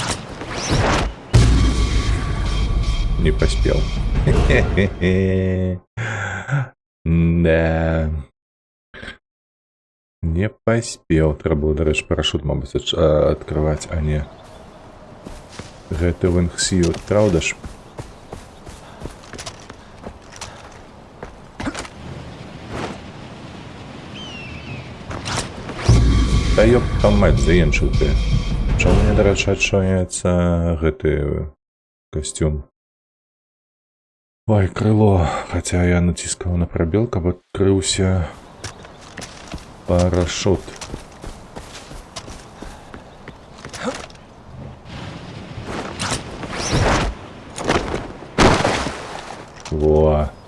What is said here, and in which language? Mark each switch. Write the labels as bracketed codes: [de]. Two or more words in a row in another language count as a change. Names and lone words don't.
[ru] Не поспел. Да. [be] Не поспел. Трэба было, дарэчы, парашют, мабыць, открывать, а не гэты Wingsuit, [ru] правда ж? Да ёб там мать, [be] заенчыў ты. Чаму мне, дарэчы, адчыняецца гэты костюм? Ой, крыло. Хаця я націскаў на прабел, каб адкрыўся парашут. Во.